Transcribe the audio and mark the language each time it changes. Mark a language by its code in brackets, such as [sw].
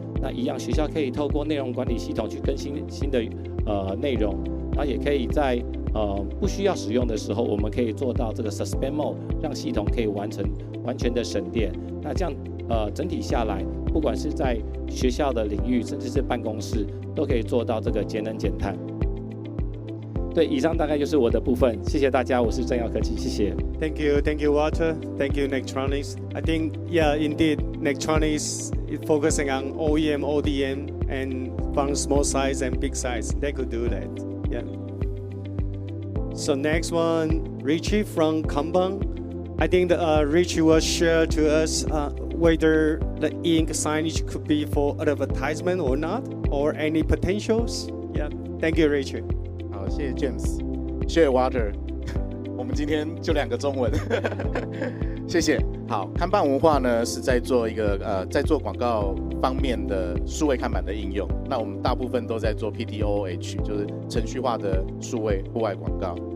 [zh] 那一样，学校可以透过内容管理系统去更新新的内容，然后也可以在不需要使用的时候，我们可以做到这个 suspend mode， 让系统可以完全的省电。那这样整体下来，不管是在学校的领域，甚至是办公室，都可以做到这个节能减碳。对，以上大概就是我的部分，谢谢大家，我是正耀科技，谢谢。 [en] Thank you, Walter. Thank you, Netronix. I think, yeah, indeed, Netronix is focusing on OEM, ODM, and from small size and big size. They could do that. Yeah. So next one, Richie from Kanban. I think that Richie will share to us whether the ink signage could be for advertisement or not, or any potentials. Yeah. Thank you, Richie. [zh] 好，谢谢 James， 谢谢 Walter。我们今天就2个中文，谢谢。好，看板文化呢是在做一个在做广告方面的数位看板的应用。那我们大部分都在做 PTOOH， 就是程序化的数位户外广告。